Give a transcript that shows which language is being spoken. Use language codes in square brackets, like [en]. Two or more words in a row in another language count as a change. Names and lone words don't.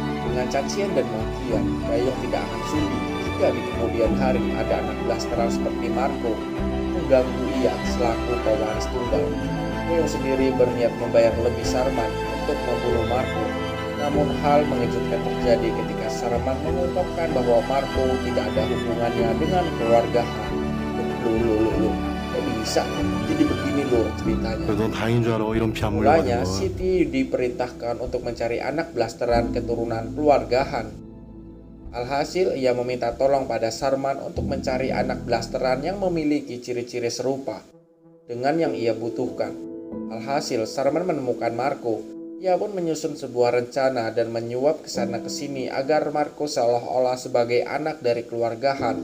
[id] Dengan cacian dan makian, Gayong tidak akan sudi jika Jika di kemudian hari ada anak blasteran seperti Marco mengganggu ia selaku pewaris tunggal, Will sendiri berniat membayar lebih Sarman untuk membunuh Marco. Namun hal mengejutkan terjadi ketika Sarman mengungkapkan bahwa Marco tidak ada hubungannya dengan keluarga Han. Loh, kok bisa? Jadi begini loh ceritanya. [ko] 넌 다행인 줄 알아. 이런 피 안 [id] Mulanya, [ko] 물려가는 건. [id] Siti diperintahkan untuk mencari anak blasteran keturunan keluarga Han. Alhasil, ia meminta tolong pada Sarman untuk mencari anak blasteran yang memiliki ciri-ciri serupa dengan yang ia butuhkan. Alhasil, Sarman menemukan Marco. Ia pun menyusun sebuah rencana dan menyuap ke sana ke sini agar Marco seolah-olah sebagai anak dari keluarga Han.